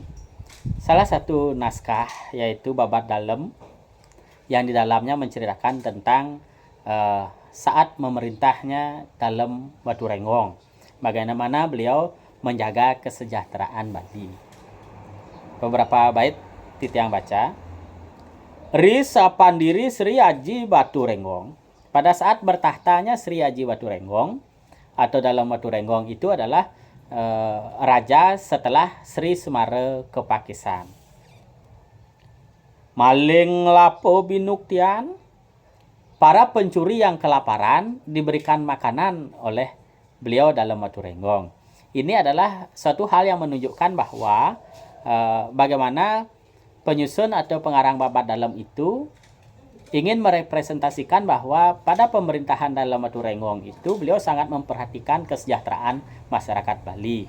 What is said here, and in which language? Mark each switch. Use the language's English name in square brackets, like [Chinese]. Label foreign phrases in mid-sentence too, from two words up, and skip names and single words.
[Indonesian] Salah satu naskah yaitu Babat Dalem yang di dalamnya menceritakan tentang saat memerintahnya Dalem Waturenggong. Bagaimana beliau menjaga kesejahteraan Bali. Beberapa bait Titiang baca. [Kawi] Risa Pandiri Sri Aji Waturenggong. [Indonesian] Pada saat bertahtanya Sri Aji Waturenggong atau Dalem Waturenggong itu adalah raja setelah Sri Semara Kepakisan. [Kawi] Maling lapo binuktian, [Indonesian] para pencuri yang kelaparan diberikan makanan oleh beliau Dalem Waturenggong. Ini adalah suatu hal yang menunjukkan bahwa bagaimana penyusun atau pengarang Babat Dalem itu ingin merepresentasikan bahwa pada pemerintahan Dalem Waturenggong itu beliau sangat memperhatikan kesejahteraan masyarakat Bali.